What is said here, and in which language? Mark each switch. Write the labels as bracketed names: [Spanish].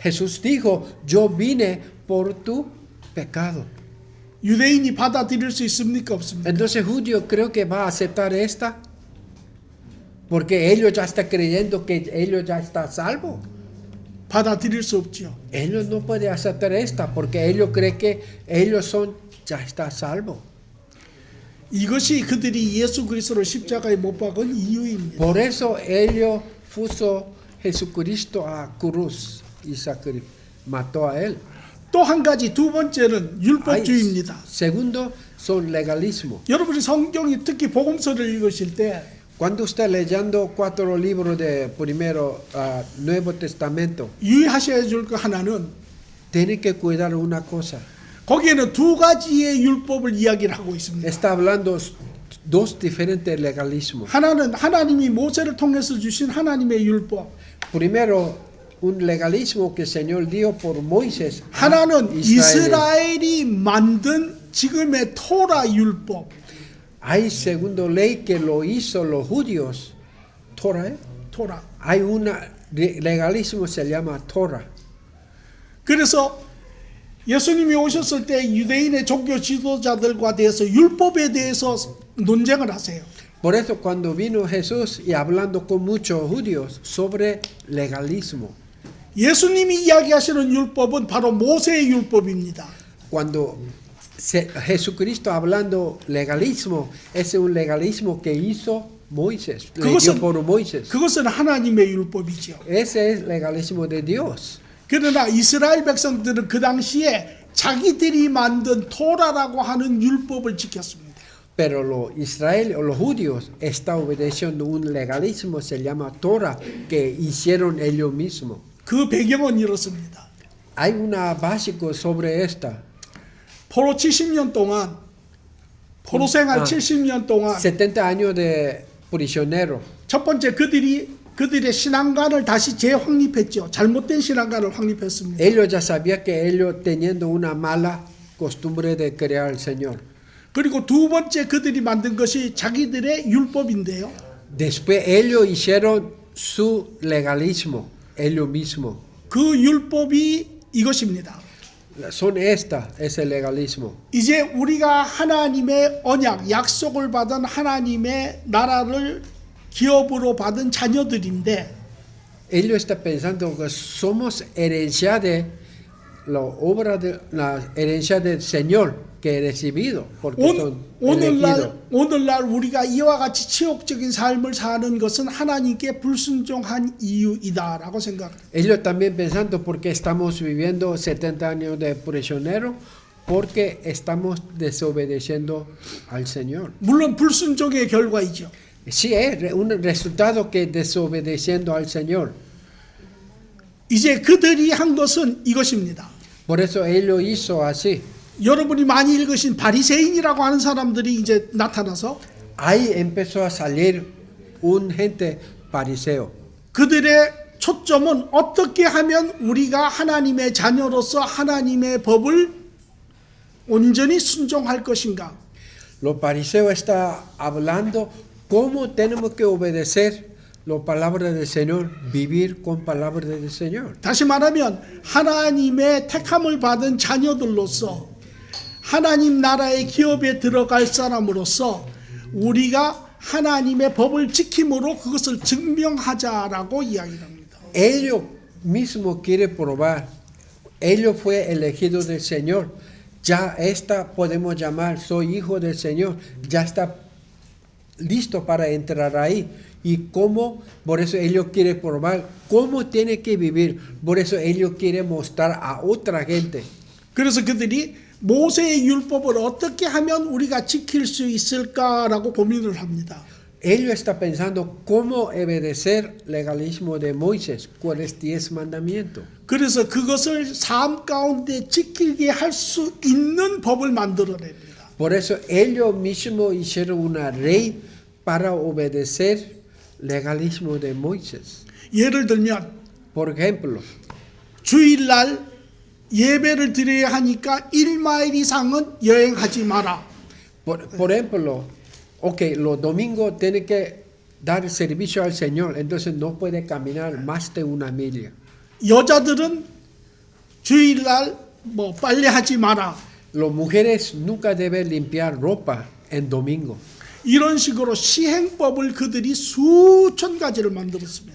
[Spanish] Jesús dijo, yo vine por tu pecado. [Korean] 유대인이 받아들일 수 있습니까? 없습니까? [Spanish] Entonces judío creo que va a aceptar esta. Porque ellos ya están creyendo que ellos ya están salvos. [Korean] 받아들일 수 없지요. [Spanish] Ellos no pueden aceptar esta porque ellos creen que ellos son, ya están salvos. [Korean] 이것이 그들이 예수 그리스도를 십자가에 못 박은 이유입니다. [Spanish] Por eso ellos puso Jesucristo a cruz y mató a él. [Korean] 또 한 가지 두 번째는 율법주의입니다. [Spanish] Segundo, son legalismo. [Korean] 여러분이 성경이 특히 복음서를 읽으실 때 [Spanish] Cuando usted leyendo 4 libros de primero Nuevo Testamento, [Korean] 유의하셔야 될 거 하나는 [Spanish] tiene que cuidar una cosa. [Korean] 거기에는 두 가지의 율법을 이야기를 하고 있습니다. [Spanish] Está hablando dos diferentes legalismos. [Korean] 하나는 하나님이 모세를 통해서 주신 하나님의 율법. [Spanish] Primero, un legalismo que el Señor dio por Moisés. [Korean] 하나는 [Spanish] Israel. [Korean] 이스라엘이 만든 지금의 토라 율법. [Spanish] Hay segundo ley que lo hizo los judíos. Torah. [Korean] 토라. [Spanish] Hay una legalismo se llama Torah. [Korean] 그래서 예수님이 오셨을 때 유대인의 종교 지도자들과 대해서 율법에 대해서 논쟁을 하세요. [Spanish] Por eso cuando vino Jesús y hablando con muchos judíos sobre legalismo. [Korean] 예수님이 이야기하시는 율법은 바로 모세의 율법입니다. [Spanish] Cuando Jesucristo hablando legalismo, es un legalismo que hizo Moisés, le dio por Moisés. [Korean] 그것은 하나님의 율법이죠. [Spanish] Ese es legalismo de Dios. [Korean] 그러나 이스라엘 백성들은 그 당시에 자기들이 만든 토라라고 하는 율법을 지켰습니다. [Spanish] Pero los israelíes o los judíos están obedeciendo un legalismo, se llama Torah, que hicieron ellos mismos. [Korean] 그 배경은 이렇습니다. [Spanish] Hay una básico sobre esta. [Korean] 포로 70년 동안 포로 생활 70년 동안 [Spanish] 70 años de prisionero. [Korean] 첫 번째 그들의 신앙관을 다시 재확립했죠. 잘못된 신앙관을 확립했습니다. [Spanish] Ellos ya sabían que ellos teniendo una mala costumbre de creer al Señor. [Korean] 그리고 두 번째 그들이 만든 것이 자기들의 율법인데요. [Spanish] Después ellos hicieron su legalismo, ellos mismos. [Korean] 그 율법이 이것입니다. [Spanish] Son esta, ese legalismo. [Korean] 이제 우리가 하나님의 언약, 약속을 받은 하나님의 나라를 기업으로 받은 자녀들인데 [Spanish] Ellos están pensando que somos herencia de la obra de la herencia del Señor que he recibido, porque son elegidos. [Korean] 오늘날 우리가 이와 같이 치욕적인 삶을 사는 것은 하나님께 불순종한 이유이다라고 생각합니다. [Spanish] Ellos también pensando porque estamos viviendo 70 años de prisionero, porque estamos desobedeciendo al Señor. [Korean] 물론 불순종의 결과이죠. [Spanish] Sí, es un resultado que desobedeciendo al Señor. [Korean] 이제 그들이 한 것은 이것입니다. [Spanish] Por eso Él lo hizo así. [Korean] 여러분이 많이 읽으신 바리새인이라고 하는 사람들이 이제 나타나서 [Spanish] Ahí empezó a salir un gente fariseo. [Korean] 그들의 초점은 어떻게 하면 우리가 하나님의 자녀로서 하나님의 법을 온전히 순종할 것인가. [Spanish] Los fariseos está hablando cómo tenemos que obedecer las palabras del Señor, vivir con palabras del Señor. [Korean] 다시 말하면 하나님의 택함을 받은 자녀들로서 하나님 나라의 기업에 들어갈 사람으로서 우리가 하나님의 법을 지킴으로 그것을 증명하자라고 이야기를 합니다. [Spanish] Ellos mismos quieren probar. Ellos fue elegidos del Señor. Ya esta podemos llamar, soy hijo del Señor. Ya está listo para entrar ahí. Y cómo, por eso ellos quieren probar cómo tiene que vivir. Por eso ellos quieren mostrar a otra gente. [Korean] 그래서 그들이 모세의 율법을 어떻게 하면 우리가 지킬 수 있을까라고 고민을 합니다. [Spanish] Ellos están pensando cómo obedecer el legalismo de Moisés, cuáles 10 mandamientos. [Korean] 그래서 그것을 삶 가운데 지키게 할 수 있는 법을 만들어냅니다. [Spanish] Por eso ellos mismos hicieron una ley para obedecer el legalismo de Moisés. [Korean] 예를 들면 [Spanish] Por ejemplo, [Korean] 주일날 예배를 드려야 하니까 1마일 이상은 여행하지 마라. [Spanish] por ejemplo, ok, los domingos tiene que dar servicio al Señor, entonces no puede caminar más de 1 milla. [Korean] 여자들은 주일날 뭐 빨래하지 마라. [Spanish] Las mujeres nunca deben limpiar ropa en domingo. [Korean] 이런 식으로 시행법을 그들이 수천 가지를 만들었습니다.